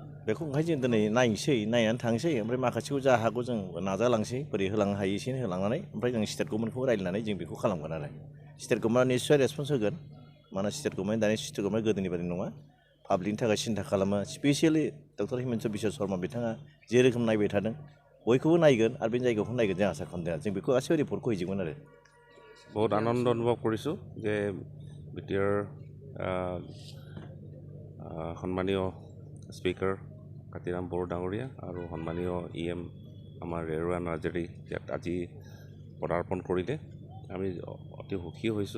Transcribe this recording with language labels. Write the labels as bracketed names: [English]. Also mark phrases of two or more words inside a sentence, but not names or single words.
[Bodo] बेखौ ओंखायनो जों दिनै नायनानै थांसै ओमफ्राय माखासेखौ जा हागौ जों नाजालांसै बोरै होलांनो हायो एसे होलांनानै ओमफ्राय जों स्टेट गभर्नमेन्टखौ रायलायनानै जों बेखौ खालामगोन आरो स्टेट गभर्नमेन्टआ निस्सय रेसपन्स होगोन मानोना [English] state government [Bodo] गोदोनि बायदि नङा पाब्लिकनि थाखाय सिन्था खालामो स्पेसियेलि डक्टर हिमन्त बिश्व शर्मा बिथाङा जे रोखोम नायबाय थादों बयखौबो नायगोन आरो बे जायगाखौ नायगोन जों आसा खालामदों जों बेखौ गासैबो रिपर्टखौ हैजोबगोन आरो। [Assamese] বহুত আনন্দ অনুভৱ কৰিছোঁ যে বিটিআৰ সন্মানীয় স্পিকাৰ কাতিৰাম বড়ো ডাঙৰীয়া আৰু সন্মানীয় EM আমাৰ ৰেৰুৱা নাৰ্জাৰী ইয়াত আজি পদাৰ্পণ কৰিলে আমি অতি সুখী হৈছোঁ।